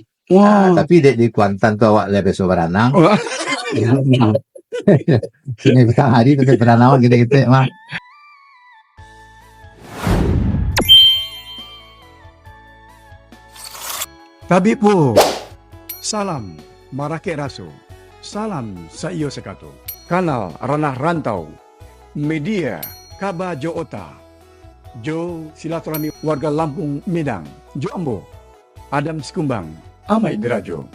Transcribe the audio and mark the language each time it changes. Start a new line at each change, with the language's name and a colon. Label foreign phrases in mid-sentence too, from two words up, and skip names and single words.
Minangkabau: Wah. Tapi di Kuantan tu awak lebih berenang. Wah. Sini petang hari tu berenang kita mah. Tabib po. Salam Marake Raso. Salam sa iyo sekato. Kanal Ranah Rantau. Media Kaba Jo Ota. Jo silaturahmi warga Lampung Minang. Jo Ambo. Adam Sikumbang. Amai Derajo.